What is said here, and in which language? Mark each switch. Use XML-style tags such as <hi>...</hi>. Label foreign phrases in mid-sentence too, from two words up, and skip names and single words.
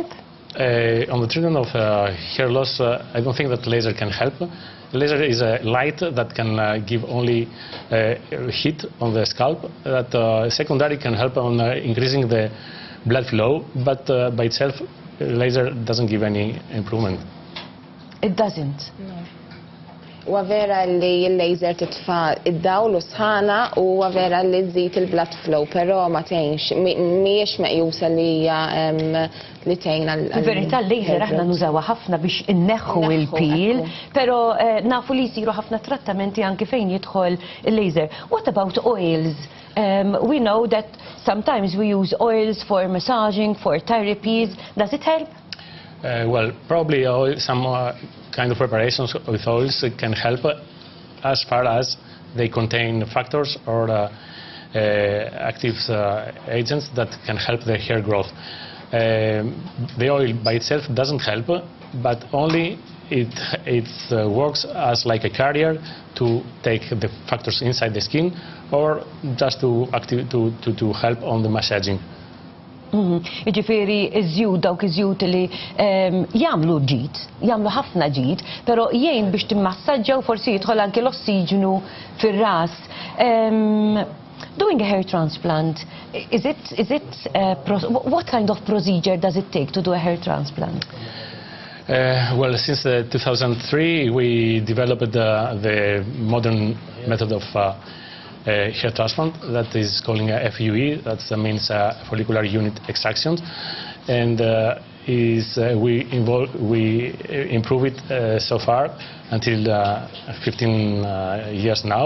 <en>On the treatment of hair loss, I don't think that laser can help. Laser is a light that can give only heat on the scalp. That secondary can help on increasing the blood flow, but by itself, laser doesn't give any improvement. It doesn't? No.</en> <mt>Huwa vera li l-laser titfa' id-dawl u sħana u huwa vera li tżid il-</mt> <en>blood flow,</en> <mt>però ma tgħinx, mhijiex meqjusa li li tgħin għal. Verità l-laser aħna nużawha ħafna biex inneħħu il-pil, però nafu li jsiru ħafna trattamenti anke fejn jidħol il-laser.</mt> <en>What about oils? We know that sometimes we use oils for massaging, for therapies. Does it help? Well, probably some kind of preparations with oils can help as far as they contain factors or active agents that can help the hair growth. The oil by itself doesn't help, but only it works as like a carrier to take the factors inside the skin or just to help on the massaging.</en> <mt>Jiġifieri iż-żjud dawk iż-żjud li jagħmlu ġid, jagħmlu ħafna ġid, però jgħin biex timmassaġġa u forsi jidħol anke l-ossiġenu fir-ras.</mt> <en>Doing a hair transplant, what kind of procedure does it take to do a hair transplant? Well, since 2003, we developed the modern method of hair transplant that is calling a FUE, that means follicular unit extraction, and we improve it so far until 15 years now.</en>